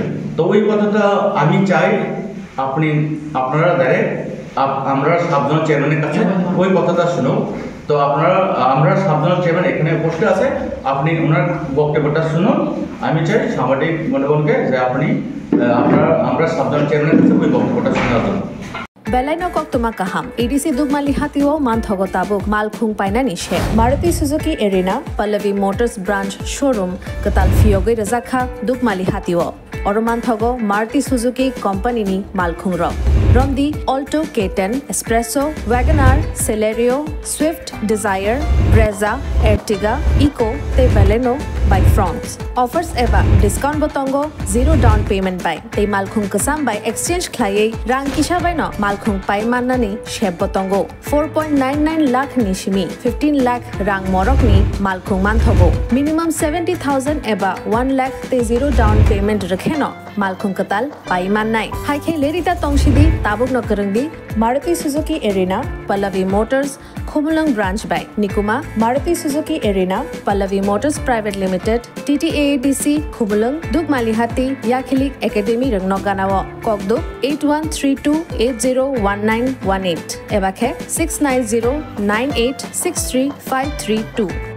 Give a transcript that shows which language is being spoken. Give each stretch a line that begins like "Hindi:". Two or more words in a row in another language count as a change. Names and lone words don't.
Bangla: তো ওই কথাটা আমি চাই আপনারা ডাইরেক্ট আমরা সাবজোনাল চেয়ারম্যানের কাছে ওই কথাটা শুনো। তো আমরা সাবজোনাল চেয়ারম্যান এখানে বসে আছে, আপনি ওনার বক্তব্যটা শুনুন। আমি চাই সাংবাদিক বন্ধুগণকে যে আমরা সাবজোনাল চেয়ারম্যানের কাছে ওই বক্তব্যটা শোনার জন্য।
Kok Borok: Belaino koktuma kaham. EDC Dugmali Hatiwo Manthogo Tabuk Malkhung Paina Nishe. Maruti Suzuki Arena Pallavi Motors Branch Showroom Katal Fioge Razakha Dugmali Hatiwo. Oromanthogo Maruti Suzuki Company ni Malkhung Ro. Romdi Alto K10, Espresso, Wagoner, Celerio, Swift, Desire, Brezza, Ertiga, Eco, te Baleno by Fronts. Offers eba discount botongo,
English: zero down payment
Kok Borok: by. Te Malkhung Kasam by exchange klaye rang kisha by no Malkhung pai manani sheb botongo. 4.99 lakh nishimi, 15 lakh rang morok ni Malkhung manthogo. Minimum 70,000 eba 1 lakh te
English: zero down payment
Kok Borok: rakheno. Malkhung Katal pai manai. Hai khe lerita tongshidi tabuk no karangdi Maruti Suzuki Arena, Pallavi Motors, Khumulang Branch by Nikuma, Maruti Suzuki Arena, Pallavi Motors Private Limited, TTADC, Khumulang, Dugmalihati, Yakhilik Academy Rangnoganawa, Kokduk 8132801918, Ebakhe 69098635332.